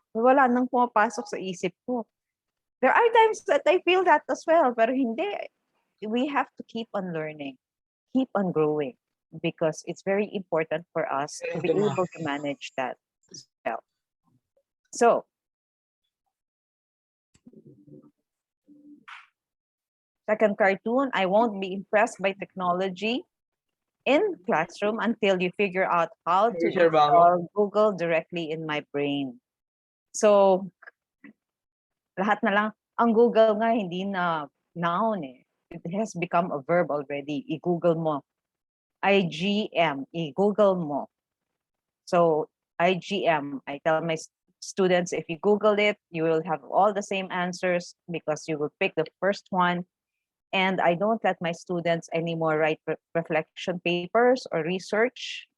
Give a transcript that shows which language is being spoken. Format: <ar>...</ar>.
<tl>Wala nang pumapasok sa isip ko.</tl> <en>There are times that I feel that as well,</en> <tl>pero hindi.</tl> <en>We have to keep on learning, keep on growing, because it's very important for us to be able to manage that as well. So, second cartoon, I won't be impressed by technology in classroom until you figure out how to install Google directly in my brain.</en> <tl>So, lahat na lang, ang Google nga hindi na noun eh.</tl> <en>It has become a verb already.</en> <tl>I-Google mo.</tl> <en>IGM,</en> <tl>i-Google mo.</tl> <en>So, IGM, I tell my students, if you Google it, you will have all the same answers because you will pick the first one. And I don't let my students anymore write reflection papers or research.</en>